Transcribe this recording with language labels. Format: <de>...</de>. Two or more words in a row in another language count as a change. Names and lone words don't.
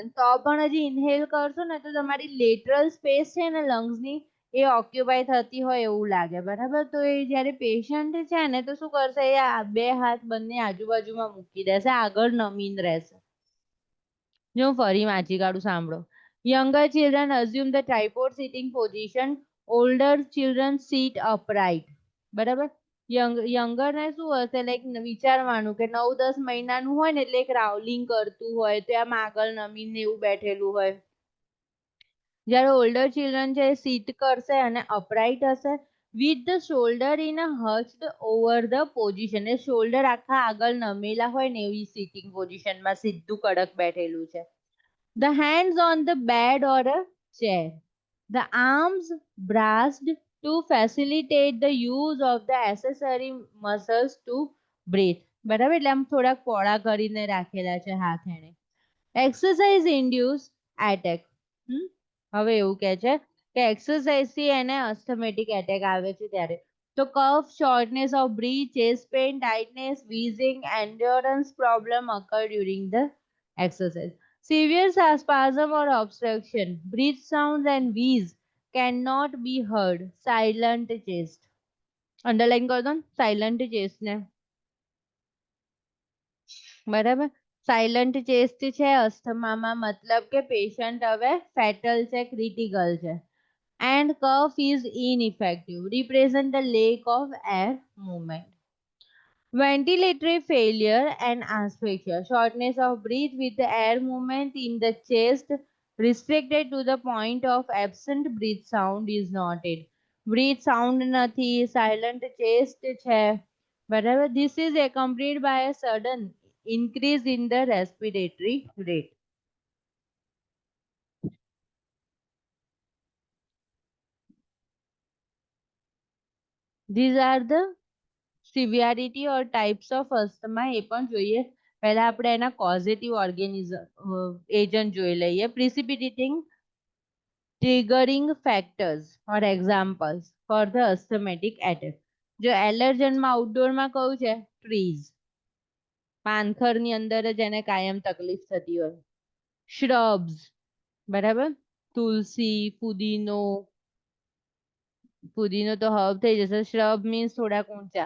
<gu>તો પણ હજી ઇન્હેલ કરશો ને તો તમારી</gu> <en>lateral space</en> <gu>છે ને લંગ્સની એ ઓક્યુપાય થતી હોય એવું લાગે. બરાબર. તો એ જ્યારે પેશન્ટ છે ને તો શું કરશે? એ બે હાથ બંને આજુબાજુમાં મૂકી દેશે, આગળ નમીને રહેશે. જો હું ફરી વાંચી કાઢું, સાંભળો.</gu> <en>Younger children assume the tripod sitting position. Older children sit upright.</en> <gu>બરાબર. યંગર ને શું હશે લાઈક વિચારવાનું કે 9-10 મહિનાનું હોય ને એટલે એક રાઉલિંગ કરતું હોય તો આમ આગળ નમીને એવું બેઠેલું હોય. જ્યારે</gu> <en>older children</en> <gu>છે સીટ કરશે અને અપરાઇટ હશે</gu> <en>with the shoulder in a hunched over the position.</en> <gu>એ શોલ્ડર આખા આગળ નમેલા હોય ને એવી</gu> <en>sitting position</en> <gu>સીધું કડક બેઠેલું છે.</gu> <en>The hands on the bed or a chair. The arms braced to facilitate the use of the accessory muscles to breathe.</en> <gu>બરાબર એટલે આમ થોડાક પોળા કરીને રાખેલા છે હાથ એને.</gu> <en>Exercise induce attack.</en> <gu>હવે એવું કહે છે કે એક્સરસાઇઝ થી એને અસ્થમેટિક એટેક આવે છે ત્યારે. તો કફ,</gu> <en>shortness of breath, chest pain, tightness, wheezing, endurance problem occur during the exercise. Severe spasm or obstruction, breath sounds and wheeze cannot be heard. Silent chest.</en> <hi>अंडरलाइन कर दो</hi> <en>silent chest</en> <hi>ને.</hi> <gu>બરાબર.</gu> <en>silent chest</en> <gu>છે અસ્થમામાં મતલબ કે પેશન્ટ હવે ફેટલ છે, ક્રિટિકલ છે.</gu> <en>And cough is ineffective. Represent the lack of air movement. Ventilatory failure and asphyxia. Shortness of breath with the air movement in the chest restricted to the point of absent breath sound is noted. Breath sound</en> <gu>નથી,</gu> <en>silent chest</en> <gu>છે. બરાબર.</gu> <en>This is accompanied by a sudden increase in the respiratory rate. These are the severity or types of asthma.</en> <gu>એ પણ જોઈએ. પહેલા આપણે એના</gu> <en>causative agent</en> <gu>જોઈ લઈએ.</gu> <en>Precipitating triggering factors or examples for the asthmatic attack.</en> <gu>જો એલર્જનમાં આઉટડોરમાં કયું છે ટ્રીઝ. પાનખરની અંદર જ એને કાયમ તકલીફ થતી હોય. શ્રબ્સ બરાબર. તુલસી, પુદીનો તો હર્બ થઈ જશે.</gu> <en>shrub means</en> <gu>થોડાક ઊંચા.</gu>